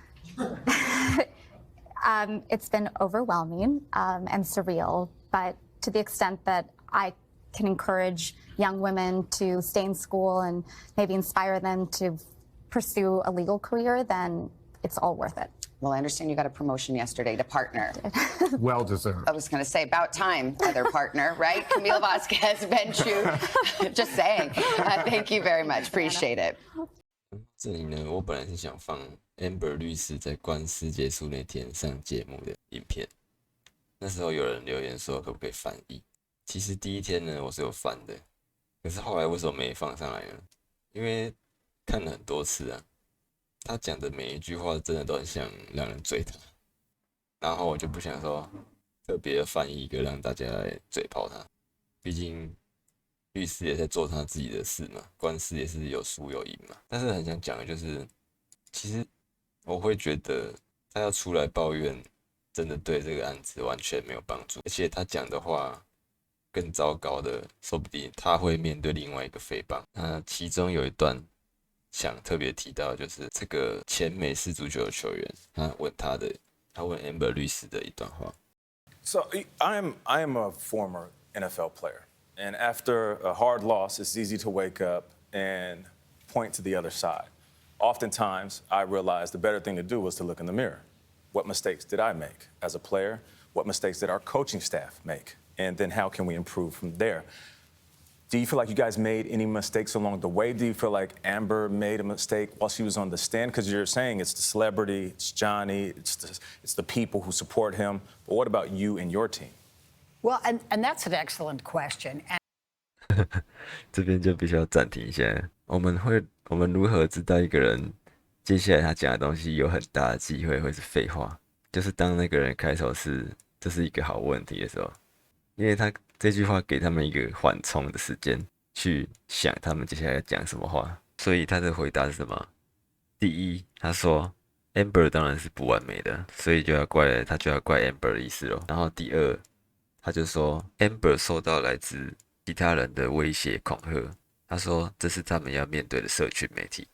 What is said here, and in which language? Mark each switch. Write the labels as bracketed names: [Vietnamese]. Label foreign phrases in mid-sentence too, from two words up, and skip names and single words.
[English] It's been overwhelming and surreal, but to the extent that I can encourage young women to stay in school and maybe inspire them to pursue a legal career, then it's all worth it. Well, I understand you got a promotion yesterday to partner. Well deserved. I was going to say, about time, other partner, right? Camille Vasquez, Ben Chu. Just saying. Thank you very much. Appreciate it. [Chinese] 这里呢，我本来是想放 Amber 律師在官司結束那天上節目的影片。那時候有人留言說可不可以翻譯。其實第一天呢，我是有翻的，可是後來為什麼沒放上來呢？因為看了很多次啊，他講的每一句話真的都很像讓人追他，然後我就不想說特別翻譯一個讓大家來嘴炮他，畢竟律師也在做他自己的事嘛，官司也是有輸有贏嘛。但是很想講的就是，其實我會覺得他要出來抱怨，真的對這個案子完全沒有幫助，而且他講的話更糟糕的，說不定他會面對另外一個誹謗。那其中有一段想特別提到，就是這個前美式足球的球員，他問 Amber 律師的一段話。 [English] So I am a former NFL player, and after a hard loss, it's easy to wake up and point to the other side. Oftentimes, I realized the better thing to do was to look in the mirror. What mistakes did I make as a player? What mistakes did our coaching staff make? And then how can we improve from there? Do you feel like you guys made any mistakes along the way? Do you feel like Amber made a mistake while she was on the stand? Because you're saying it's the celebrity, it's Johnny, it's the people who support him. But what about you and your team? Well, and that's an excellent question. [Chinese] 這邊就必須要暫停一下。我們如何知道一個人接下來他講的東西有很大的機會會是廢話？就是當那個人開頭是這是一個好問題的時候，因為他這句話給他們一個緩衝的時間去想他們接下來要講什麼話，所以他的回答是什麼？第一，他說 Amber 當然是不完美的，所以他就要怪 Amber 的意思咯。然後第二，他就說 Amber 受到來自其他人的威脅恐嚇，他說這是他們要面對的社群媒體。